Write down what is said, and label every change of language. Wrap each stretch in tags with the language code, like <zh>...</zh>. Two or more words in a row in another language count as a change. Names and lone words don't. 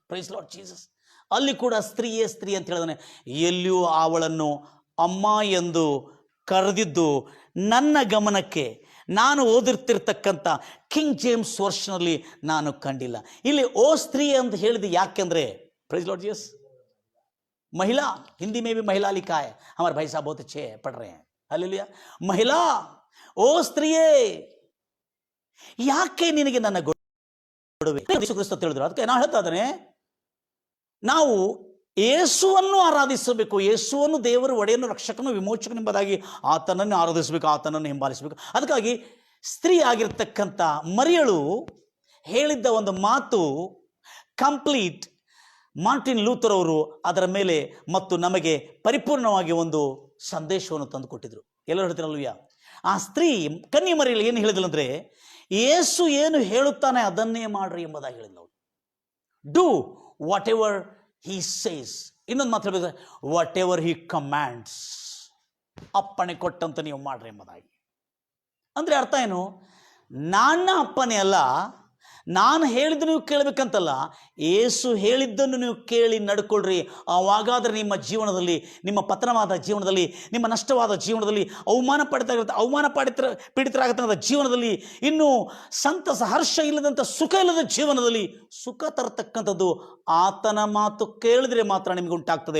<en>praise Lord Jesus.</en> <kn>ಅಲ್ಲಿ ಕೂಡ ಸ್ತ್ರೀಯೇ ಸ್ತ್ರೀ ಅಂತ ಹೇಳಿದಾನೆ. ಎಲ್ಲಿಯೂ ಅವಳನ್ನು ಅಮ್ಮ ಎಂದು ಕರೆದಿದ್ದು ನನ್ನ ಗಮನಕ್ಕೆ, ನಾನು ಓದಿರ್ತಿರ್ತಕ್ಕಂಥ ಕಿಂಗ್ ಜೇಮ್ಸ್ ವರ್ಷನಲ್ಲಿ ನಾನು ಕಂಡಿಲ್ಲ. ಇಲ್ಲಿ ಓ ಸ್ತ್ರೀ ಅಂತ ಹೇಳಿದ್ದು ಯಾಕೆಂದರೆ,</kn> <en>praise Lord Jesus,</en> <hi>महिला, हिंदी में भी महिला लिखा है, हमारे भाई साहब बहुत अच्छे पढ़ रहे हैं, हालेलुया. महिला,</hi> <kn>ಓ ಸ್ತ್ರೀಯೇ, ಯಾಕೆ ನಿನಗೆ ನನ್ನ ಗೊಡವೆ? ಯೇಸು ಕ್ರಿಸ್ತ ತಿಳಿದ್ರು. ಅದಕ್ಕೆ ನಾನು ಹೇಳ್ತಾ ಇದ್ದೇನೆ, ನಾವು ಯೇಸುವನ್ನು ಆರಾಧಿಸಬೇಕು. ಯೇಸುವನ್ನು ದೇವರು ಒಡೆಯನು, ರಕ್ಷಕನು, ವಿಮೋಚಕನು ಎಂಬುದಾಗಿ ಆತನನ್ನು ಆರಾಧಿಸಬೇಕು, ಆತನನ್ನು ಹಿಂಬಾಲಿಸಬೇಕು. ಅದಕ್ಕಾಗಿ ಸ್ತ್ರೀ ಆಗಿರ್ತಕ್ಕಂಥ ಮರಿಯಳು ಹೇಳಿದ್ದ ಒಂದು ಮಾತು ಕಂಪ್ಲೀಟ್. ಮಾರ್ಟಿನ್ ಲೂಥರ್ ಅವರು ಅದರ ಮೇಲೆ ಮತ್ತು ನಮಗೆ ಪರಿಪೂರ್ಣವಾಗಿ ಒಂದು ಸಂದೇಶವನ್ನು ತಂದು ಕೊಟ್ಟಿದ್ರು. ಎಲ್ಲರೂ ಹೇಳ್ತೀರಲ್ವಯ್ಯ, ಆ ಸ್ತ್ರೀ ಕನ್ಯೆ ಮರಿಯಳು ಏನು ಹೇಳಿದ್ರು ಅಂದರೆ, ಯೇಸು ಏನು ಹೇಳುತ್ತಾನೆ ಅದನ್ನೇ ಮಾಡ್ರಿ ಎಂಬುದಾಗಿ ಹೇಳಿದ್ಲು.</kn> <en>do what ever he says.</en> <kn>ಇನ್ನೊಂದು ಮಾತು ಹೇಳ್ಬೇಕು,</kn> <en>what ever he commands,</en> <kn>ಅಪ್ಪಣೆ ಕೊಟ್ಟಂತ ನೀವು ಮಾಡ್ರಿ ಎಂಬುದಾಗಿ. ಅಂದರೆ ಅರ್ಥ ಏನು? ನನ್ನ ಅಪ್ಪನೇ ಅಲ್ಲ, ನಾನು ಹೇಳಿದ್ದು ನೀವು ಕೇಳಬೇಕಂತಲ್ಲ, ಯೇಸು ಹೇಳಿದ್ದನ್ನು ನೀವು ಕೇಳಿ ನಡ್ಕೊಳ್ರಿ. ಆವಾಗಾದರೆ ನಿಮ್ಮ ಜೀವನದಲ್ಲಿ, ನಿಮ್ಮ ಪತನವಾದ ಜೀವನದಲ್ಲಿ, ನಿಮ್ಮ ನಷ್ಟವಾದ ಜೀವನದಲ್ಲಿ, ಅವಮಾನ ಪೀಡಿತರಾಗತಕ್ಕಂಥ ಜೀವನದಲ್ಲಿ, ಇನ್ನೂ ಸಂತಸ ಹರ್ಷ ಇಲ್ಲದಂಥ ಸುಖ ಇಲ್ಲದ ಜೀವನದಲ್ಲಿ ಸುಖ ತರತಕ್ಕಂಥದ್ದು ಆತನ ಮಾತು ಕೇಳಿದ್ರೆ ಮಾತ್ರ ನಿಮಗೆ ಉಂಟಾಗ್ತದೆ.</kn>